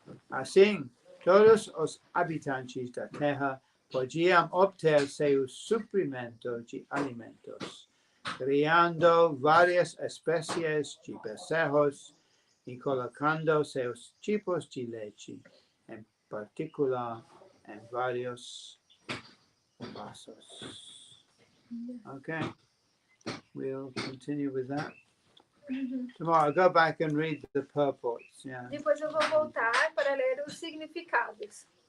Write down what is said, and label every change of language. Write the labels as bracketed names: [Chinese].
[Portuguese] Assim, todos os habitantes da Terra podiam obter seu suprimento de alimentos, criando várias espécies de becerros e colocando seus tipos de leite, em particular, em vários vasos. [English] Okay, we'll continue with that. Tomorrow, go back and read the purports. Yeah. [Portuguese] Depois eu vou voltar para ler os significados.